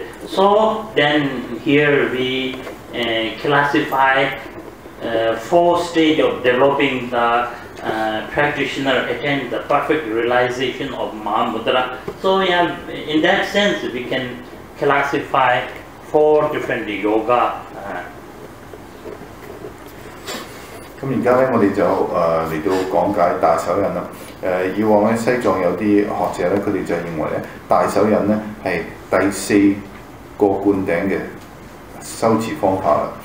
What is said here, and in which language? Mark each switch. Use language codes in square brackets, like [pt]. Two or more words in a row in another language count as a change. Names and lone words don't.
[en] So then here we classify 4 stages of developing the practitioner attain the perfect realization of Mahamudra. So yeah, in that sense we can classify 4 different yoga. [yue] 咁而家咧，我哋就嚟到講解大手印啦。以往咧，西藏有啲學者咧，佢哋就認為咧，大手印咧係第4個灌頂嘅修持方法啦。